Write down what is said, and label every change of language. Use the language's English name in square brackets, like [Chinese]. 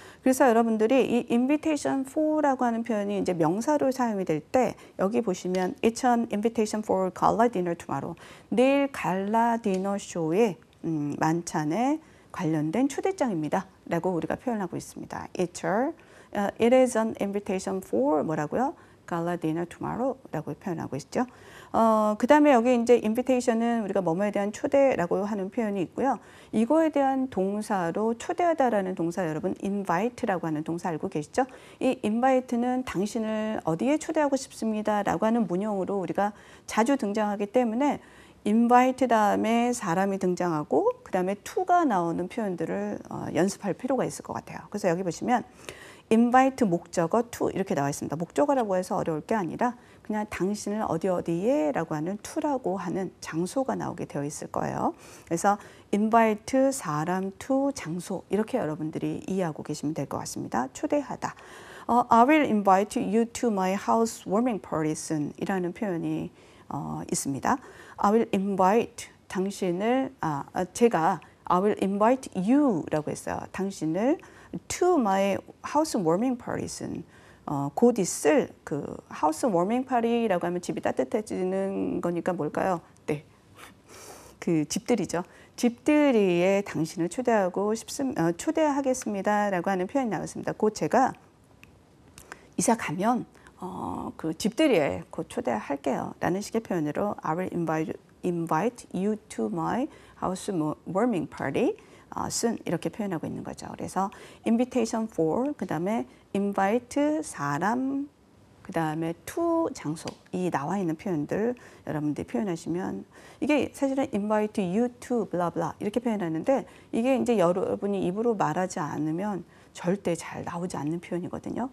[Korean] 그래서 여러분들이 이 invitation for라고 하는 표현이 이제 명사로 사용이 될 때 여기 보시면 [English] It's an invitation for gala dinner tomorrow. [Korean] 내일 갈라 디너 쇼의 만찬에 관련된 초대장입니다. 라고 우리가 표현하고 있습니다. [English] It is an invitation for [Korean] 뭐라고요? [English] Gala dinner tomorrow [Korean] 라고 표현하고 있죠. 그 다음에 여기 이제 invitation은 우리가 뭐뭐에 대한 초대라고 하는 표현이 있고요. 이거에 대한 동사로 초대하다라는 동사 여러분 invite라고 하는 동사 알고 계시죠? 이 invite는 당신을 어디에 초대하고 싶습니다 라고 하는 문형으로 우리가 자주 등장하기 때문에 invite 다음에 사람이 등장하고 그 다음에 to가 나오는 표현들을 연습할 필요가 있을 것 같아요. 그래서 여기 보시면 invite 목적어 to 이렇게 나와 있습니다. 목적어라고 해서 어려울 게 아니라 그냥 당신을 어디에 라고 하는 to라고 하는 장소가 나오게 되어 있을 거예요. 그래서 invite 사람 to 장소 이렇게 여러분들이 이해하고 계시면 될 것 같습니다. 초대하다. [English] I will invite you to my house warming party soon [Korean] 이라는 표현이 있습니다. [English] I will invite [Korean] 당신을 제가 [English] I will invite you [Korean] 라고 했어요. 당신을 [English] to my house warming party soon. [Korean] 곧 있을 그 house warming party라고 하면 집이 따뜻해지는 거니까 뭘까요? 네. 그 집들이죠. 집들이에 당신을 초대하겠습니다라고 하는 표현이 나왔습니다. 곧 제가 이사 가면 그 집들이에 곧 초대할게요. 라는 식의 표현으로 [English] I will invite you to my house warming party soon [Korean] 이렇게 표현하고 있는 거죠. 그래서 invitation for 그 다음에 invite 사람 그 다음에 to 장소 이 나와 있는 표현들 여러분들이 표현하시면 이게 사실은 [English] invite you to blah blah [Korean] 이렇게 표현하는데 이게 이제 여러분이 입으로 말하지 않으면 절대 잘 나오지 않는 표현이거든요.